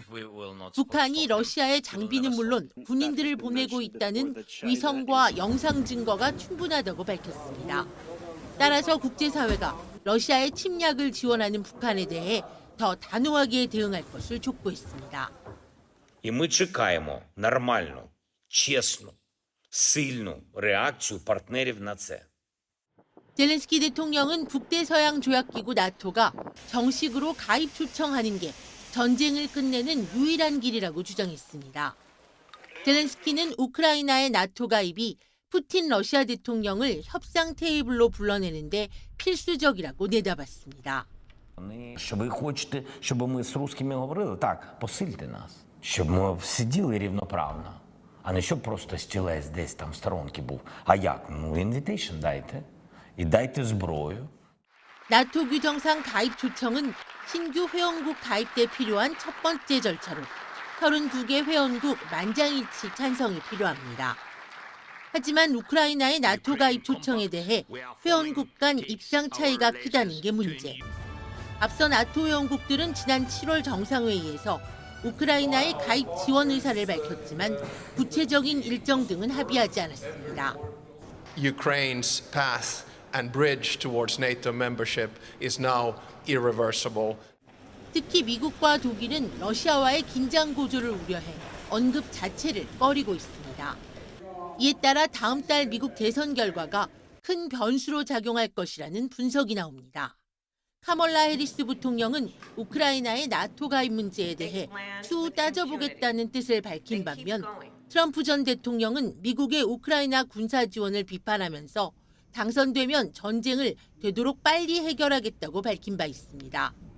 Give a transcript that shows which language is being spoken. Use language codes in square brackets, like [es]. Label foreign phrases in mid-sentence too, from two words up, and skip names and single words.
[ko] 북한이 러시아에 장비는 물론 군인들을 보내고 있다는 위성과 영상 증거가 충분하다고 밝혔습니다. 따라서 국제사회가 러시아의 침략을 지원하는 북한에 대해 더 단호하게 대응할 것을 촉구했습니다. [uk] І ми чекаємо нормальну, чесну, сильну реакцію партнерів на це. [ko] 젤렌스키 대통령은 북대서양 조약기구 나토가 정식으로 가입 초청하는 게 전쟁을 끝내는 유일한 길이라고 주장했습니다. 젤렌스키는 우크라이나의 나토 가입이 푸틴 러시아 대통령을 협상 테이블로 불러내는데 필수적이라고 내다봤습니다. [uk] Що ви хочете, щоб ми з русскими говорили? Так, посильте нас. Щоб ми сиділи рівноправно, а не щоб просто стілець десь там в сторонці був. А як? Ну, інвітейшн дайте. І дайте зброю. [ko] 나토 규정상 가입 초청은 신규 회원국 가입 때 필요한 첫 번째 절차로 32개 회원국 만장일치 찬성이 필요합니다. 하지만 우크라이나의 나토 가입 초청에 대해 회원국 간 입장 차이가 크다는 게 문제. 앞서 나토 회원국들은 지난 7월 정상회의에서 우크라이나의 가입 지원 의사를 밝혔지만 구체적인 일정 등은 합의하지 않았습니다. [en] Ukraine's path and bridge towards NATO membership is now irreversible. [ko] 특히 미국과 독일은 러시아와의 긴장 고조를 우려해 언급 자체를 꺼리고 있습니다. 이에 따라 다음 달 미국 대선 결과가 큰 변수로 작용할 것이라는 분석이 나옵니다. 카멀라 해리스 부통령은 우크라이나의 나토 가입 문제에 대해 추후 따져보겠다는 뜻을 밝힌 반면 트럼프 전 대통령은 미국의 우크라이나 군사 지원을 비판하면서 당선되면 전쟁을 되도록 빨리 해결하겠다고 밝힌 바 있습니다.